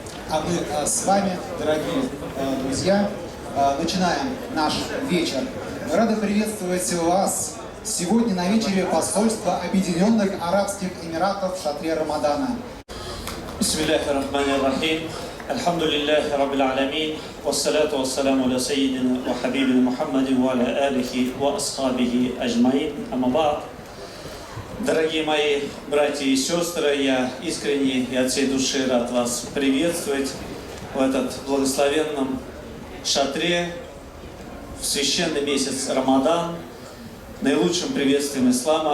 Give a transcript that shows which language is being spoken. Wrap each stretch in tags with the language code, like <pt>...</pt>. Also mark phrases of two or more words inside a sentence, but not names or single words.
<ru>А мы с вами, дорогие друзья, начинаем наш вечер. Мы рады приветствовать вас сегодня на вечере посольства Объединенных Арабских Эмиратов в шатре Рамадана.</ru> <ar>بسم الله الرحمن الرحيم. الحمد لله رب العالمين. والصلاة والسلام على سيدنا وحبيبنا محمد وعلى آله وأصحابه أجمعين. أما بعد.</ar> <ru>Дорогие мои братья и сестры, я искренне и от всей души рад вас приветствовать в этот благословенном шатре, в священный месяц Рамадан, наилучшим приветствием ислама.</ru>